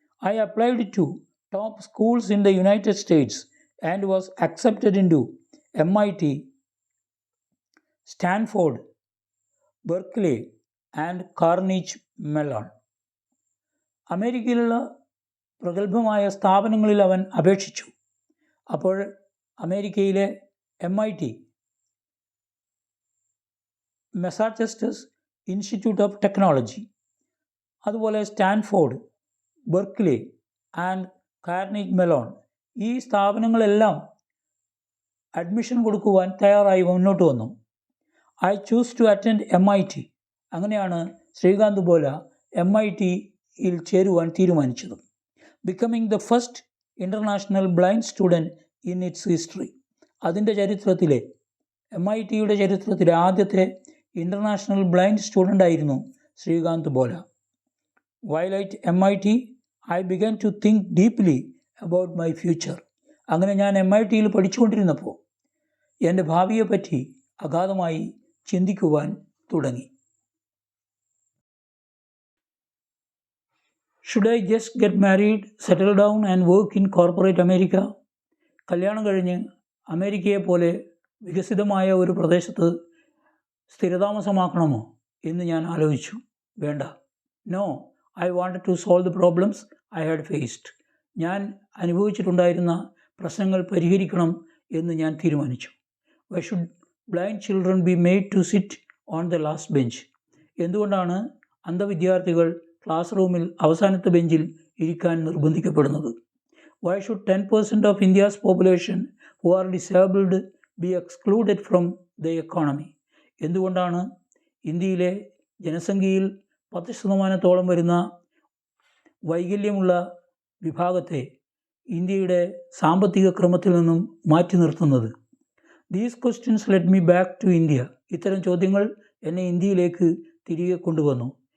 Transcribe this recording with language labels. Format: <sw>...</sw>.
<en>I applied to top schools in the United States and was accepted into MIT, Stanford, Berkeley and Carnegie Mellon.</en> <ml>അമേരിക്കയിലുള്ള പ്രഗത്ഭമായ സ്ഥാപനങ്ങളിൽ അവൻ അപേക്ഷിച്ചു. അപ്പോൾ അമേരിക്കയിലെ MIT, Massachusetts institute of technology, അതുപോലെ Stanford, Berkeley and കാർണിഗ് melon, ഈ സ്ഥാപനങ്ങളെല്ലാം admission കൊടുക്കുവാൻ തയ്യാറായി മുന്നോട്ട് വന്നു.</ml> <en>I choose to attend MIT.</en> <ml>അങ്ങനെയാണ് ശ്രീകാന്ത് ബോല MITയിൽ ചേരുവാൻ തീരുമാനിച്ചത്.</ml> <en>Becoming the first international blind student in its history.</en> <ml>അതിൻ്റെ ചരിത്രത്തിലെ, MITയുടെ ചരിത്രത്തിലെ ആദ്യത്തെ ഇൻ്റർനാഷണൽ ബ്ലൈൻഡ് സ്റ്റുഡൻ്റ് ആയിരുന്നു Srikanth Bola.</ml> <en>While at MIT, I began to think deeply about my future.</en> <ml>അങ്ങനെ ഞാൻ MITയിൽ പഠിച്ചുകൊണ്ടിരുന്നപ്പോൾ എൻ്റെ ഭാവിയെപ്പറ്റി അഗാധമായി ചിന്തിക്കുവാൻ തുടങ്ങി.</ml> <en>Should I just get married, settle down and work in corporate America?</en> <ml>കല്യാണം കഴിഞ്ഞ് അമേരിക്കയെ പോലെ വികസിതമായ ഒരു പ്രദേശത്ത് സ്ഥിരതാമസമാക്കണമോ എന്ന് ഞാൻ ആലോചിച്ചു. വേണ്ട.</ml> <en>No, I wanted to solve the problems I had faced.</en> <ml>ഞാൻ അനുഭവിച്ചിട്ടുണ്ടായിരുന്ന പ്രശ്നങ്ങൾ പരിഹരിക്കണം എന്ന് ഞാൻ തീരുമാനിച്ചു.</ml> <en>Why should blind children be made to sit on the last bench?</en> <ml>എന്തുകൊണ്ടാണ് അന്ധവിദ്യാർത്ഥികൾ ക്ലാസ് റൂമിൽ അവസാനത്തെ ബെഞ്ചിൽ ഇരിക്കാൻ നിർബന്ധിക്കപ്പെടുന്നത്?</ml> <en>Why should 10% of India's population who are disabled be excluded from the economy?</en> <ml>എന്തുകൊണ്ടാണ് ഇന്ത്യയിലെ ജനസംഖ്യയിൽ 10% വരുന്ന വൈകല്യമുള്ള വിഭാഗത്തെ ഇന്ത്യയുടെ സാമ്പത്തിക ക്രമത്തിൽ നിന്നും മാറ്റി നിർത്തുന്നത്?</ml> <en>These questions let me back to India.</en> <ml>ഇത്തരം ചോദ്യങ്ങൾ എന്നെ ഇന്ത്യയിലേക്ക് തിരികെ കൊണ്ടുവന്നു.</ml>